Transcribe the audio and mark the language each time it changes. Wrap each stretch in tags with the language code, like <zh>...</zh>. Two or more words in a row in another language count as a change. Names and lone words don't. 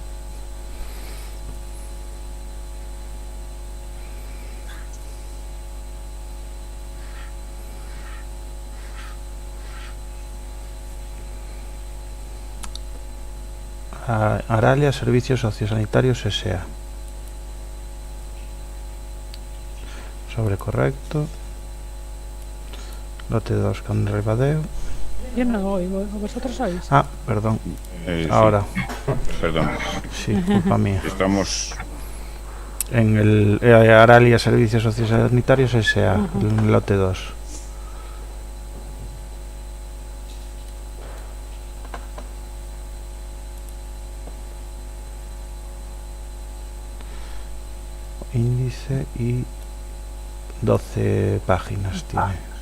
<es>Aralia Servicios Sociosanitarios S.A. Sobre correcto. Lote 2 con Ribadeo. Yo no oigo, vosotros oís. Ah, perdón. Sí, Ahora, perdón. sí, culpa mía. Estamos En el Aralia Servicios Sociosanitarios S.A. Lote 2. Índice y 12 páginas tiene.</es>